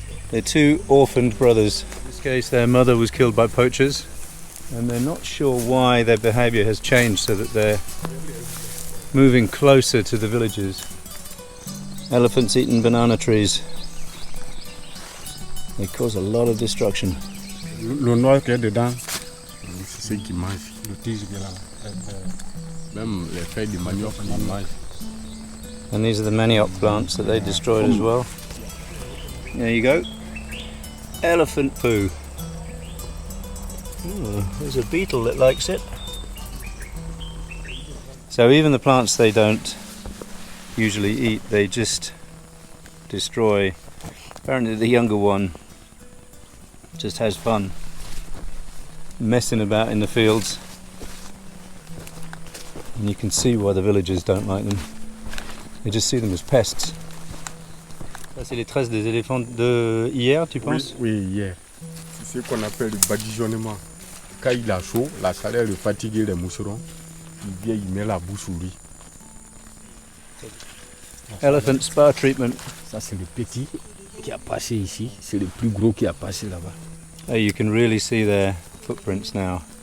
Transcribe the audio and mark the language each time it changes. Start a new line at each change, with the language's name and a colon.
English: They're two orphaned brothers. In this case, their mother was killed by poachers, and they're not sure why their behavior has changed so that they're moving closer to the villages. Elephants eating banana trees. They cause a lot of destruction.
French: Le noir qu'il y a dedans, c'est ce qui mange. Le tige qui est là. Même les feuilles de manioc, ils mangent.
English: And these are the manioc plants that they destroyed as well. There you go. Elephant poo. Ooh, there's a beetle that likes it. So even the plants they don't usually eat, they just destroy. Apparently the younger one just has fun messing about in the fields. And you can see why the villagers don't like them. They just see them as pests.
French: Ça c'est les traces des éléphants de hier, tu penses? Oui, hier. C'est ce qu'on appelle le badigeonnement. Quand il a chaud, la chaleur le fatigue les moucherons. Il vient, il met la bouche sur lui.
English: Elephant spa treatment.
French: Ça c'est le petit qui a passé ici. C'est le plus gros qui a passé là-bas.
English: Oh, you can really see their footprints now.